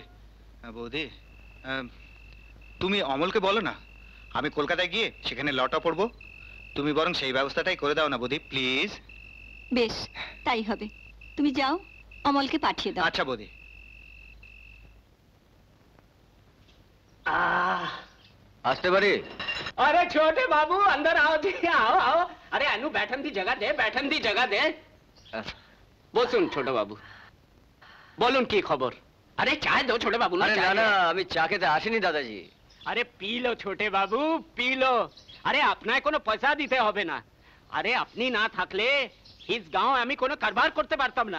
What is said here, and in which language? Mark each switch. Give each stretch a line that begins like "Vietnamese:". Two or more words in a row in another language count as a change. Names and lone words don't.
Bangla: বৌদি, তুমি অমলকে বলো না, আমি কলকাতায় গিয়ে সেখানে লটা পড়বো। তুমি বরং সেই ব্যবস্থাটাই করে দাও না বৌদি, প্লিজ। বেশ, তাই হবে। তুমি যাও, অমলকে পাঠিয়ে দাও। আচ্ছা বৌদি। আসতে পারি?
Hindi: अरे छोटे बाबू अंदर आओ जी, आओ आओ।
Punjabi: अरे अनु बैठन दी जगह दे, बैठन दी जगह दे।
Bangla: বসুন ছোট বাবু, বলুন কি খবর?
Hindi: अरे चाय दो छोटे बाबू।
Bangla: না না, আমি চা খেতে আসিনি দাদাজি।
Hindi: अरे पी लो छोटे बाबू, पी लो।
Bangla: আরে আপনাকে কোনো পয়সা দিতে হবে না। আরে আপনি না থাকলে
Hindi: इस गाँव
Bangla: আমি কোনো কারবার করতে পারতাম না।